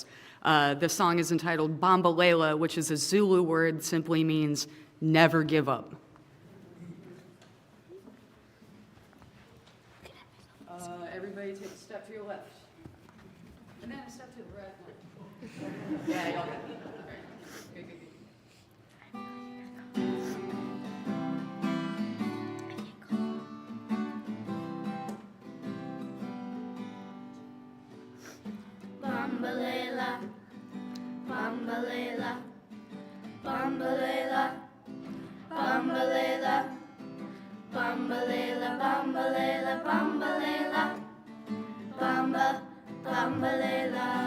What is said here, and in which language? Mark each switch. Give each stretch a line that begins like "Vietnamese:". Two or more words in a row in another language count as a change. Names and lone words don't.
English: The song is entitled Bambalela, which is a Zulu word, simply means never give up. Everybody take a step to your left. And then a step to the right. Yeah, y'all got it. Good, good, good.
Zulu: Bambalela, bambalela, bambalela, bambalela, Bambalela, bambalela, bambalela, bamba, bambalela,